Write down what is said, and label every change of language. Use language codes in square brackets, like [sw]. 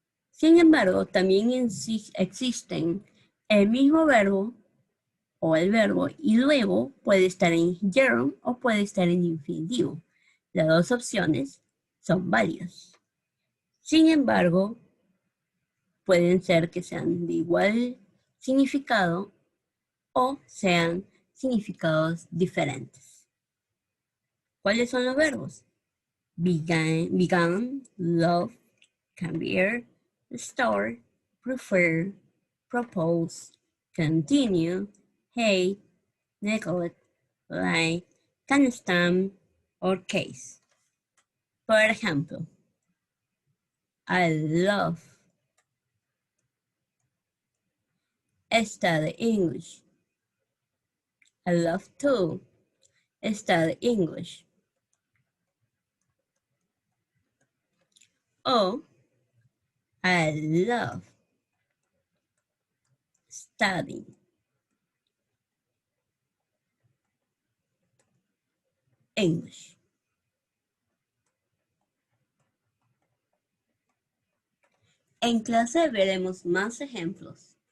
[es] Sin embargo, también existen el mismo verbo o el verbo y luego puede estar en gerund o puede estar en infinitivo. Las dos opciones son válidas. Sin embargo, pueden ser que sean de igual significado o sean significados diferentes. ¿Cuáles son los verbos? [en] Began, love, [es] cambiar, [en] start, prefer, propose, continue, hate, neglect, like, can stand, or case. [es] Por ejemplo, [en] I love study English. I love to study English. Oh, I love studying English. [es] En clase veremos más ejemplos.